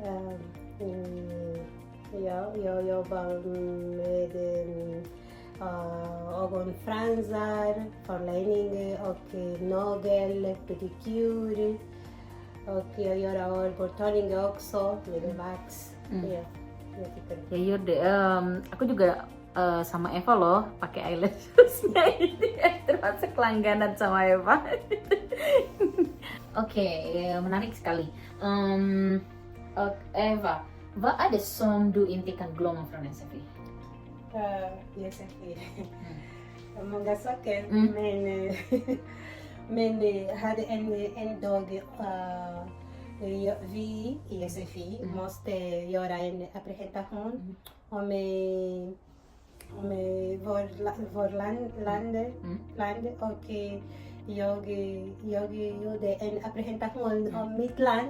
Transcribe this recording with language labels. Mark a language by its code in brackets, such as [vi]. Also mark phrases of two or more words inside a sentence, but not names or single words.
[sv] Jag jobbar med ögonfransar, förlängning och nagel, pedikyr. Och jag gör hårborttagning också med vax. Ja, jag tycker det. [id] Ya yaudah, aku juga sama Eva loh pakai eyelashes-nya ini termasuk langganan sama Eva. Oke, menarik sekali. [sv] Eva, vad är det som du inte kan glömma från SFI? Yes, många saker, men hade en dag vi i SFI måste göra en presentation om vår land och jag gjorde en presentation om mitt land.